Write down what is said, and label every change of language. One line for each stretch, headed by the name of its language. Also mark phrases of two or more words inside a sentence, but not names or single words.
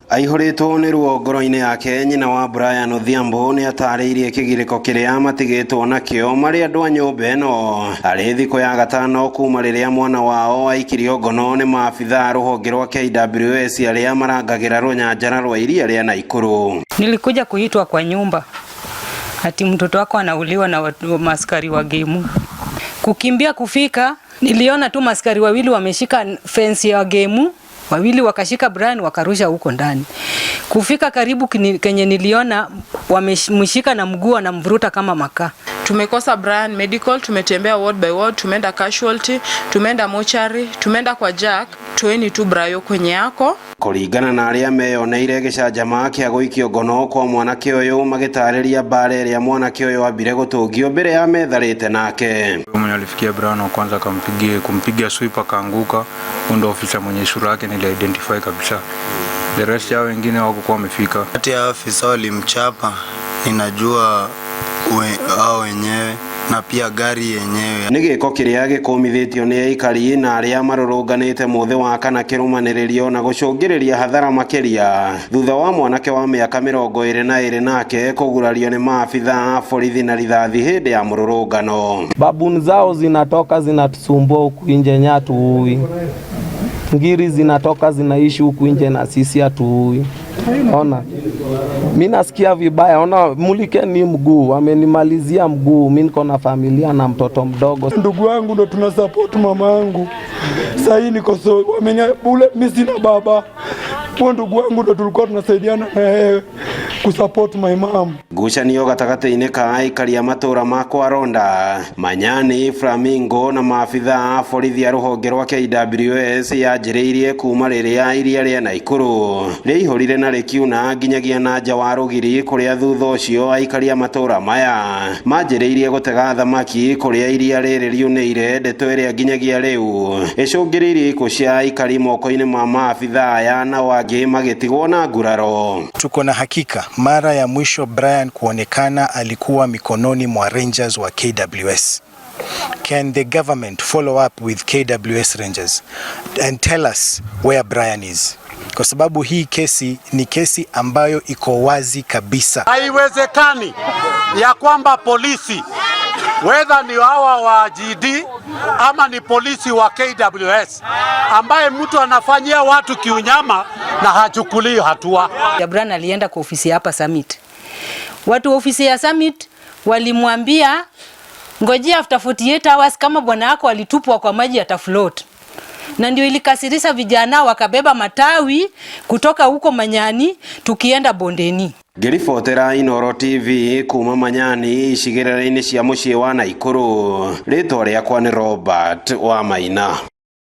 Kikuyu: Aihũrĩtwo nĩ ruo ngoro-inĩ yake, nyina wa Brian Odhiambo nĩ atarĩirie kĩgirĩko kĩrĩa matigĩtwo nakĩo marĩ andũ a nyũmba ĩno arĩ thikũ ya gatano kuma rĩrĩa mwana wao aikirio ngono nĩ maabithaa rũhonge rwa KWS arĩa marangagĩra rũnyanjara rwa iria rĩa Naikuru.
Swahili: Nilikuja kuitwa kwa nyumba ati mtoto wako anauliwa na maskari wa gemu. Kukimbia kufika, niliona tu maskari wawili wameshika fence ya gemu, wawili wakashika Brian wakarusha huko ndani. Kufika karibu kenye niliona wamemshika na mguu na mvuruta kama makaa. Tumekosa Brian medical, tumetembea
English: ward by ward,
Swahili: tumeenda casualty, tumeenda mortuary, tumeenda kwa Jack, tueni tu Brayo kwenye yako.
Kikuyu: Kũringana na arĩa meyoneire gĩcanjama kĩa gũikio ngono kwa mwanake ũyũ magĩtarĩria mbara ĩrĩa mwanake ũyũ ambire gũtũngio mbere ya metharĩte nake.
Swahili: Mwenye alifikia Brian wa kwanza kumpigia sweep akaanguka, ndio ofisa mwenye sura yake nili-identify kabisa.
English: The rest
Swahili: ya wengine hawakuwa wamefika. Kati ya afisa walimchapa, ninajua hao wenyewe na pia gari yenyewe.
Kikuyu: Nĩ gĩko kĩrĩa gĩkũmithĩtio nĩ aikari na arĩa marũrũnganĩte mũthĩ wa kana kĩrũmanĩrĩrio na gũcũngĩrĩria hathara makĩria thutha wa mwanake wa mĩaka 22 nake kũgurario nĩ maabithaa borithi na rithathi hĩndĩ ya mũrũrũngano.
Swahili: Babuni zao zinatoka zinatusumbua huku nje, nyatuui ngiri zinatoka zinaishi huku nje na sisi hatuui. Ona mimi nasikia vibaya, ona mulikeni mguu, amenimalizia mguu, mimi niko na familia na mtoto mdogo. Ndugu wangu ndo tunasupport mama yangu. Sasa hii niko bule, mimi sina baba. Kwa ndugu wangu ndo tulikuwa tunasaidiana na yeye kusupport
English: my mom.
Swahili: Ngucanio gatagatĩ-inĩ ka aikari a matũra ma kwa Ronda, Manyani, Flamingo na maabithaa borithi a rũhonge rwa KWS yanjĩrĩirie kuma rĩrĩa iria rĩa Naikuru rĩihũrire na rĩkiuna nginyagia na nja wa rũgiri, kũrĩa thutha ũcio aikari a matũra maya manjĩrĩirie gũtega thamaki kũrĩa iria rĩrĩ riunĩire, ndeto ĩrĩa nginyagia rĩu ĩcũngĩrĩirie ikuũ cia aikari moko-inĩ ma maabithaa aya na angĩ magĩtigwo na nguraro. Tuko na hakika mara ya mwisho Brian kuonekana alikuwa mikononi mwa Rangers wa KWS.
English: Can the government follow up with KWS Rangers and tell us where Brian is?
Swahili: Kwa sababu hii kesi ni kesi ambayo iko wazi kabisa. Haiwezekani ya kwamba polisi, whether ni hawa wa GD ama ni polisi wa KWS, ambaye mtu anafanyia watu kiunyama na hachukulii hatua. Brian alienda kwa ofisi hapa Summit. Watu wa ofisi ya Summit walimwambia ngojea
English: after 48 hours
Swahili: kama bwana wako alitupwa kwa maji atafloat. Na ndio ilikasirisha vijana wakabeba matawi kutoka huko Manyani tukienda bondeni.
Kikuyu: Ngĩribotera Inooro TV kuma Manyani icigĩrĩra-inĩ cia mũciĩ wa Naikuru. Rĩtwa rĩakwa nĩ Robert Wamaina.